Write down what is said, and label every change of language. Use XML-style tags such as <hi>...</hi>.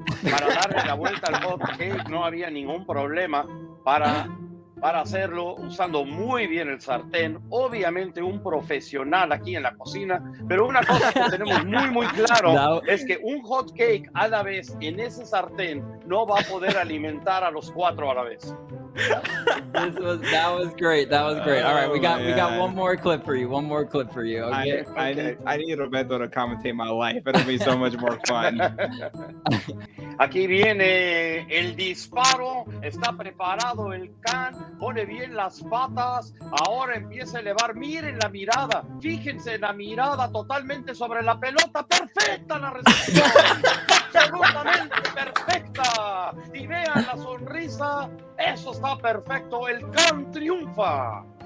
<es>Para darle la vuelta al hot cake no había ningún problema para hacerlo usando muy bien el sartén. Obviamente un profesional aquí en la cocina, pero una cosa que tenemos muy claro es que un hot cake a la vez en ese sartén no va a poder alimentar a los 4 a la vez.</es> <en>That was great. All right, we got one more clip for you. Okay? I need Roberto to commentate my life. It'll be so much more fun.</en> <es>Aquí viene el disparo, está preparado el can, pone bien las patas, ahora empieza a elevar, miren la mirada, fíjense la mirada totalmente sobre la pelota, perfecta la recepción, absolutamente perfecta, y vean la sonrisa, eso está perfecto, el can triunfa.</es>